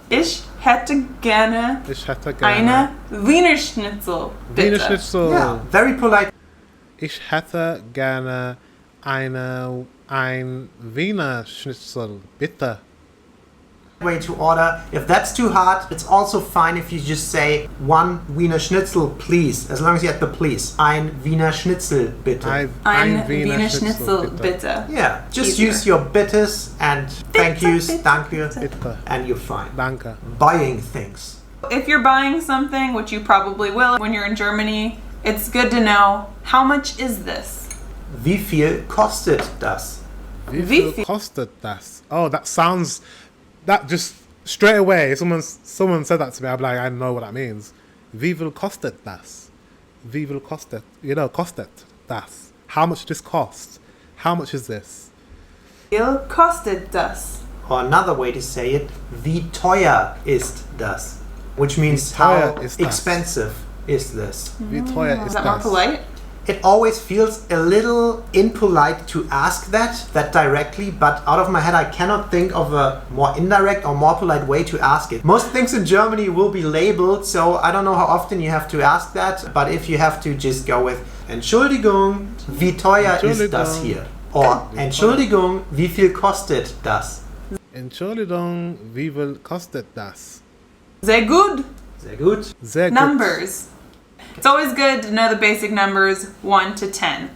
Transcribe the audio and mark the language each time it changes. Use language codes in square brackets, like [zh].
[de] Ich hätte gerne eine Wiener Schnitzel, bitte. Wiener Schnitzel. [en] Yeah, very polite. [de] Ich hätte gerne ein Wiener Schnitzel, bitte. [en] Way to order. If that's too hard, it's also fine if you just say one Wiener Schnitzel, please. As long as you have the please. [de] Ein Wiener Schnitzel, bitte. Ein Wiener Schnitzel, bitte. [en] Yeah, just use your bittes and thank yous, danke, and you're fine. [de] Danke. [en] Buying things. If you're buying something, which you probably will when you're in Germany, it's good to know, how much is this? [de] Wie viel kostet das? Wie viel kostet das? [en] Oh, that just straight away, someone said that to me, I'm like, I know what that means. [de] Wie viel kostet das? Wie viel kostet? Kostet das. [en] How much does this cost? How much is this? [de] Wie viel kostet das? [en] Or another way to say it, [de] wie teuer ist das? [en] Which means how expensive is this? [de] Wie teuer ist das? [en] Is that more polite? It always feels a little impolite to ask that directly, but out of my head I cannot think of a more indirect or more polite way to ask it. Most things in Germany will be labeled, so I don't know how often you have to ask that, but if you have to, just go with [de] Entschuldigung, wie teuer ist das hier? Or Entschuldigung, wie viel kostet das? Entschuldigung, wie viel kostet das? Sehr gut. Sehr gut. Sehr gut. [en] Numbers. It's always good to know the basic numbers 1 to 10.